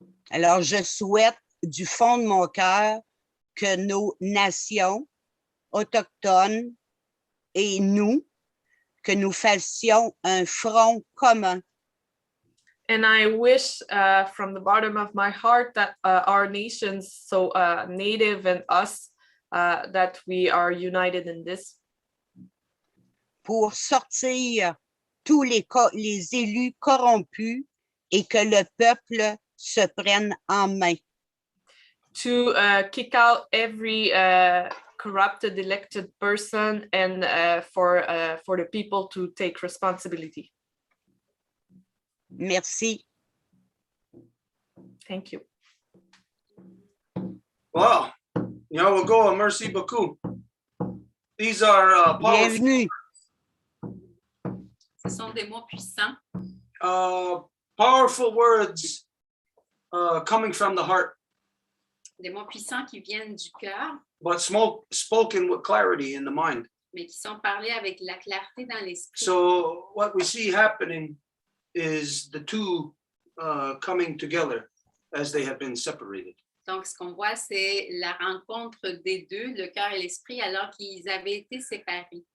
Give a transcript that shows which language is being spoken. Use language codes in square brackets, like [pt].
[fr] Alors, je souhaite du fond de mon cœur que nos nations autochtones et nous, que nous fassions un front commun. [en] And I wish from the bottom of my heart that our nations, so Native and us, that we are united in this. [fr] Pour sortir tous les élus corrompus et que le peuple se prenne en main. [en] to kick out every corrupted elected person and for the people to take responsibility. [fr] Merci. [en] Thank you. Wow. We'll go. [fr] Merci beaucoup. [en] These are powerful. [fr] Bienvenue. Ce sont des mots puissants. [en] Powerful words coming from the heart. [fr] Des mots puissants qui viennent du cœur, [en] But spoken with clarity in the mind. [fr] mais qui sont parlés avec la clarté dans l'esprit. [en] So what we see happening is the two coming together as they have been separated. [fr] Donc, ce qu'on voit, c'est la rencontre des deux, le cœur et l'esprit, alors qu'ils avaient été séparés.